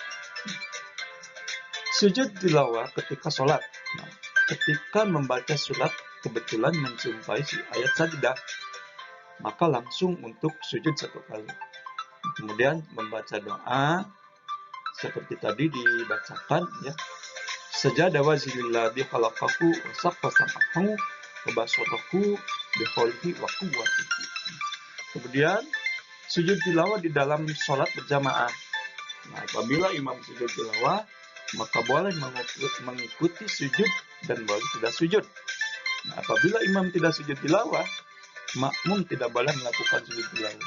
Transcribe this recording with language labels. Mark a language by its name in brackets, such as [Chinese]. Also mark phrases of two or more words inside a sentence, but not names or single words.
[Indonesian] Sujud tilawah ketika sholat. Nah, ketika membaca surat kebetulan menjumpai ayat sajdah, maka langsung untuk sujud satu kali. Kemudian membaca doa seperti tadi dibacakan, ya. [Arabic] سجد وجهي للذي خلقه وشق سمعه وبصره بحوله وقوته. [Indonesian] Kemudian sujud tilawah di dalam sholat berjamaah. Nah, apabila imam sujud tilawah, maka boleh mengikuti sujud dan boleh tidak sujud. Nah, apabila imam tidak sujud tilawah, makmum tidak boleh melakukan sujud tilawah.